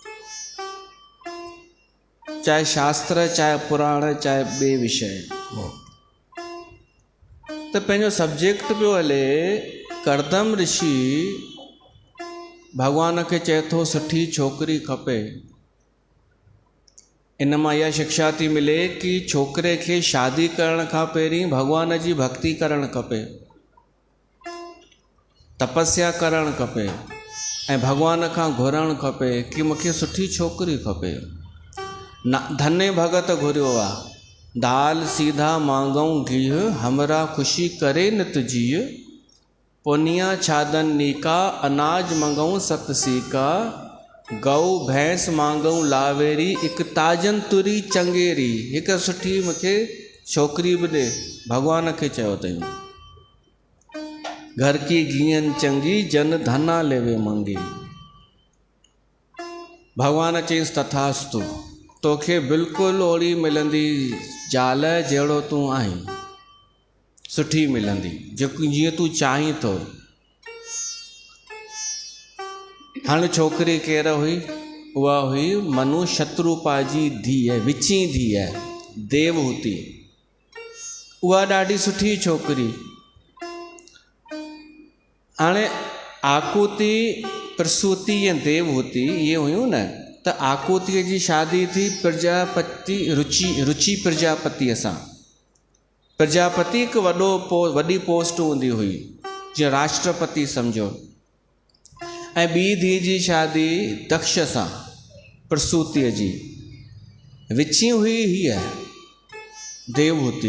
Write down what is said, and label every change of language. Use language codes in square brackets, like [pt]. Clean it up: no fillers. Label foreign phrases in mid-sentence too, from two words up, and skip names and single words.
[sd] चाहे शास्त्र, चाहे पुराण, चाहे ॿिए विषय। त पंहिंजो सब्जेक्ट पियो हले, करदम ऋषि भॻवान खे चए थो सुठी छोकिरी खपे। इन मां इहा शिक्षा थी मिले कि छोकिरे खे शादी करण खां पहिरीं भॻवान जी भक्ति करणु खपे, तपस्या करणु खपे, ऐं भॻवान खां घुरणु खपे कि मूंखे सुठी छोकिरी खपे। धन्य भगत घुरियो आहे, [hi] दाल सीधा मांगऊं घीह, हमरा ख़ुशी करे नित जीअ, पुनिया छादन नीका, अनाज मंगऊं सत सीका, गऊ भैंस मांगऊं लावेरी, हिकु ताजन तुरी चंगेरी। [sd] हिकु सुठी मूंखे छोकिरी बि ॾे, भॻवान खे चयो अथई। [hi] घर की घीअन चंगी, जन धना लेवे मंगी। [sd] भॻवान चयईंसि तथास्तु, तोखे बिल्कुलु ओड़ी मिलंदी ज़ाल जहिड़ो तूं आहीं, सुठी मिलंदी, जेको जीअं तूं चाहीं थो। हाणे छोकिरी केर हुई? उहा हुई मनु शत्रुपा जी धीअ, विची धीअ, देवहूति। उहा ॾाढी सुठी छोकिरी। हाणे आकुति, प्रसूति ऐं देवहूति इहे हुयूं न, त आकुतीअ जी शादी थी प्रजापति रुचि प्रजापतिअ सां। प्रजापति हिकु वॾी पोस्ट हूंदी हुई, जीअं राष्ट्रपति सम्झो। ऐं ॿी धीअ जी शादी दक्ष सां, प्रसूतिअ जी। विची हुई हीअ देवहूति।